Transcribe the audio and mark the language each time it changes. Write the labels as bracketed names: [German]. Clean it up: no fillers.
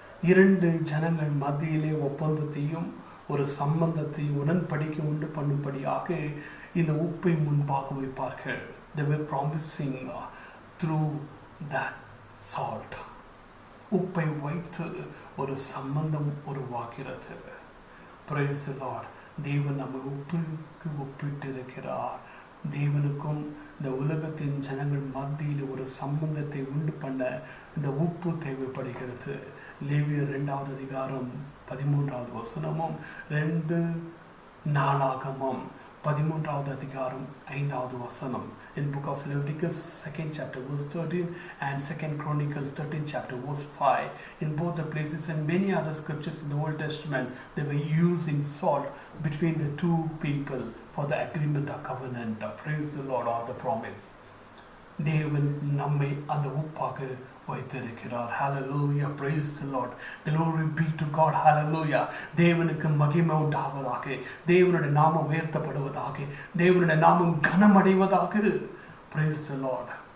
[Tamil] இரண்டு ஜனங்கள் மத்தியிலே ஒப்பந்தத்தையும் ஒரு சம்பந்தத்தையும் உடன்படிக்கை உண்டு பண்ணும்படியாக இந்த உப்பை முன்பாக வைப்பார்கள். [English] They were promising through that salt. [Tamil] உப்பை வைத்து ஒரு சம்பந்தம் உருவாகிறது. [English] Praise the Lord. [Tamil] தேவன் நம்மை உப்புக்கு ஒப்பிட்டு இருக்கிறார். தேவனுக்கும் இந்த உலகத்தின் ஜனங்கள் மத்தியில் ஒரு சம்பந்தத்தை உண்டு பண்ண இந்த உப்பு தேவைப்படுகிறது. லேவியர் 2வது அதிகாரம் 13வது வசனமும் 2 நாளாகமம் 13வது அதிகாரம் 5வது வசனம். [English] In book of Leviticus 2nd chapter verse 13 and 2nd Chronicles 13th chapter verse 5. In both the places and many other scriptures in the Old Testament, they were using salt between the two people for the agreement or covenant. Praise the Lord, or the promise. [Tamil] தேவன் நம்மை அந்த உப்பாக வைத்திருக்கிறார். [English] Hallelujah. Praise the Lord. Glory be to God. Hallelujah. [Tamil] தேவனுக்கு மகிமை உண்டாவதாக. தேவனுடைய நாமம் உயர்த்தப்படுவதாக. தேவனுடைய நாமம் கனமடைவதாக. [English] Praise the Lord.